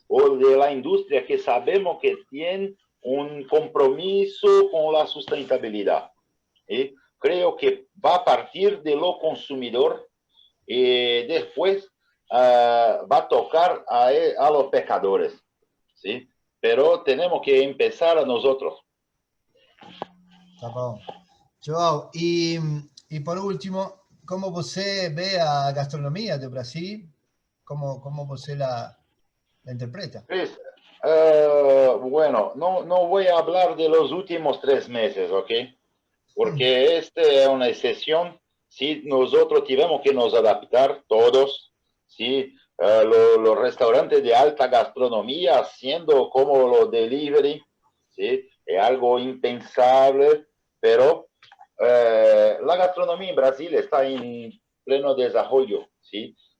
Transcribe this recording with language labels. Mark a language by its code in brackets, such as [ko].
[es] O de la industria que sabemos que tiene un compromiso con la sustentabilidad. ¿Sí? Creo que va a partir de lo consumidor y después va a tocar a los pescadores. ¿Sí? Pero tenemos que empezar a nosotros. [pt] Tá bom. João, e por último, como você vê a gastronomia do Brasil? Como você la interpreta? [es] Chris, bueno, no voy a hablar de los últimos 3 meses, ¿ok? Porque este es una excepción. Sí, nosotros tuvimos que nos adaptar todos, sí, los restaurantes de alta gastronomía haciendo como los delivery, sí, es algo impensable, pero la gastronomía en Brasil está en pleno desarrollo, sí.